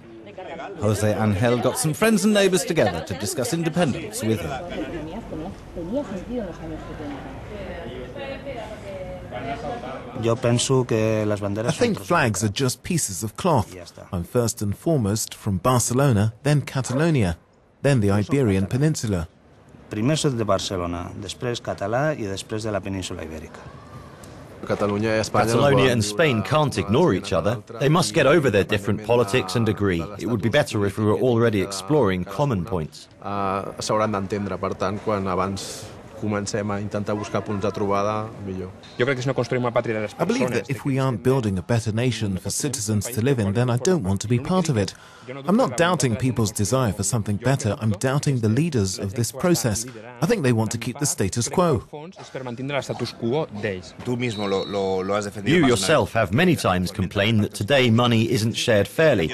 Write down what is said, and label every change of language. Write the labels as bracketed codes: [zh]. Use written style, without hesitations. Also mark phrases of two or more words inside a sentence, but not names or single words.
[en] Jose Angel got some friends and neighbours together to discuss independence with him. I think flags are just pieces of cloth. I'm first and foremost from Barcelona, then Catalonia, then the Iberian Peninsula. [ca] Primer soc de Barcelona, després català i després de la península ibèrica. [en] Catalonia and Spain can't ignore each other. They must get over their different politics and agree. It would be better if we were already exploring common points. [ca] S'hauran d'entendre, per tant, quan abans comencem a intentar buscar punts de trobada, millor. [en] I believe that if we aren't building a better nation for citizens to live in, then I don't want to be part of it. I'm not doubting people's desire for something better. I'm doubting the leaders of this process. I think they want to keep the status quo. You yourself have many times complained that today money isn't shared fairly.